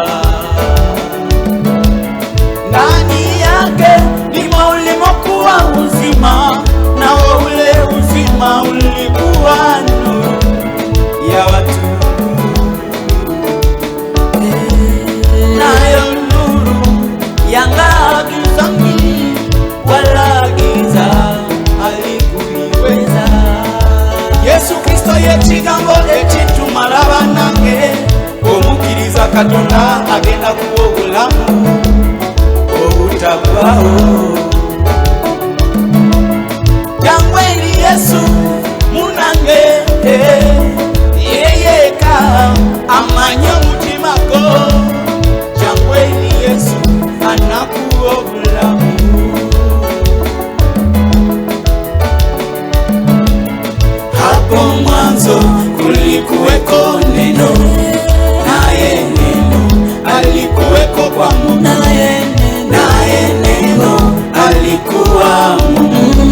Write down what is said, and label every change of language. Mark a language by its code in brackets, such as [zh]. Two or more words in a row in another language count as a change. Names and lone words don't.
[sw] Ndani yake ndimo ulimokuwa uzima, nao ule uzima ulikuwa nuru ya watu. Nayo nuru yang'aa gizani, wala giza halikuiweza. [lg] Yesu Kristo yekigambo ekitumala banange, omukiriza Katonda agenda kuwa obulamu obutaggwaawo. Jangu eri Yesu munange, yeyeka amanye omutima gwo. Jangu eri Yesu anakuwa obulamu. [sw] Hapo mwanzo kulikuweko neno, naye neno alikuweko kwa Mungu, naye neno alikuwa Mungu.